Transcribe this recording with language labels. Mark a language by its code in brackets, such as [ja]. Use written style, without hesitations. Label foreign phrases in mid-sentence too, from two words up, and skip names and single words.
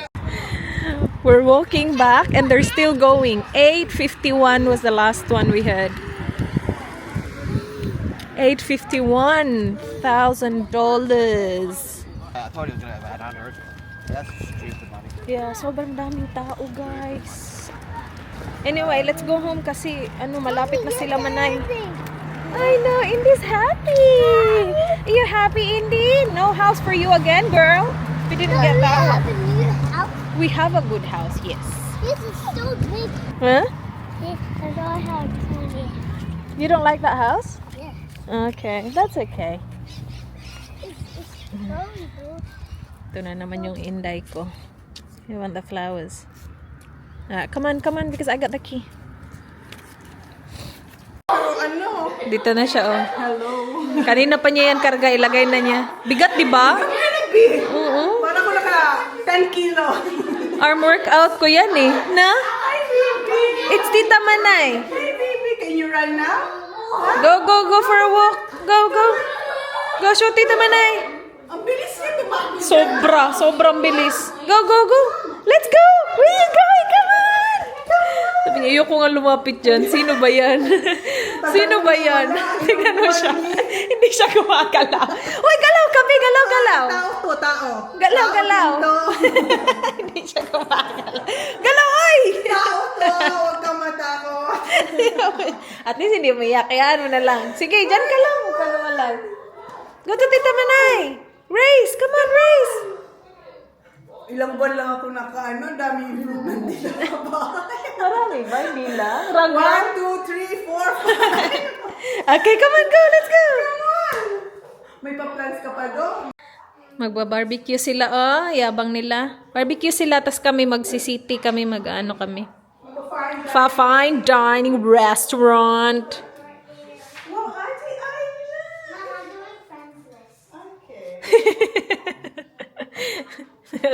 [en] We're walking back and they're still going. 851 was the last one we had. $851,000. I thought he was gonna have 800. That's stupid money. Yeah, [tl] sobrang daming tao, guys. Anyway, [en] let's go home [tl] kasi malapit na sila manay. [en] I know, Indy's happy. Are you happy, Indy? No house for you again, girl? We didn't get that one. We have a good house, yes. This is so big. Huh? Because I have 20. You don't like that house? Yeah. Okay, that's okay. It's growing, bro. [tl] Ito na naman yung Inday ko. [en] You want the flowers? Come on, because I got the key. [tl] Dito na siya, oh. Hello. Kanina pa niya yan karga, ilagay na niya. Bigat, di ba? Oo. Parang ko naka 10 kilo. [en] Arm workout [tl] ko yan eh. Na? [en] Hi, baby! It's Tita Manay. Hey, baby! Can you run now? Go for a walk. Go. Go, show Tita Manay. [tl] Ang bilis niya tumakbo. Sobrang bilis. [en] Go. Let's go. Where you going? Come on. [tl] Sabi niya, ayoko nga lumapit dyan. Sino ba yan? Tingnan mo siya. Hindi siya gumagalaw. Uy, galaw kami. Galaw. Tao. Galaw. To. Hindi siya gumagalaw. Galaw, oy! Tao to. Huwag kang matakot. [en] At least [tl] hindi mo iyak. Kayaan mo na lang. Sige, dyan ka lang. Huwag ka naman. [en] Go to Tita Manay. Race. Come on, race. [tl] Ilang buwan lang ako dami improvement dito sa bahay. Marami ba? Hindi lang. Raglan. 1, 2, 3, 4, 5. [en] Okay, come on, go. Let's go. [tl] May pa-plans ka pa doon? Magba-barbecue sila, oh. Yabang nila. Barbecue sila, tas kami magsisiti kami, kami. [en] Fine dining restaurant. Wow, Auntie Aina. Okay.